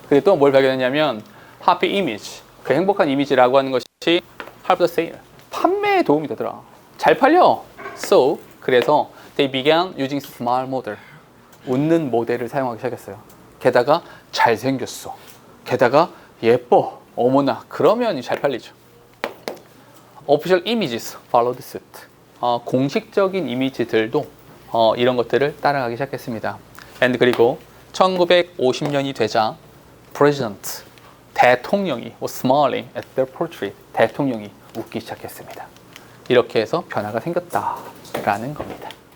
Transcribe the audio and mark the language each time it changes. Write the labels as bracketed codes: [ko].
[ko] 그들이 또 뭘 발견했냐면 [en] happy image, [ko] 그 행복한 이미지라고 하는 것이 [en] help the sale, [ko] 판매에 도움이 되더라. 잘 팔려. [en] So, [ko] 그래서 [en] they began using smile model, [ko] 웃는 모델을 사용하기 시작했어요. 게다가 잘생겼어. 게다가 예뻐. 어머나, 그러면 잘 팔리죠. [en] Official images followed suit. [ko] 공식적인 이미지들도 이런 것들을 따라가기 시작했습니다. [en] And [ko] 그리고 1950년이 되자 [en] President, [ko] 대통령이 [en] was smiling at their portrait. [ko] 대통령이 웃기 시작했습니다. 이렇게 해서 변화가 생겼다라는 겁니다.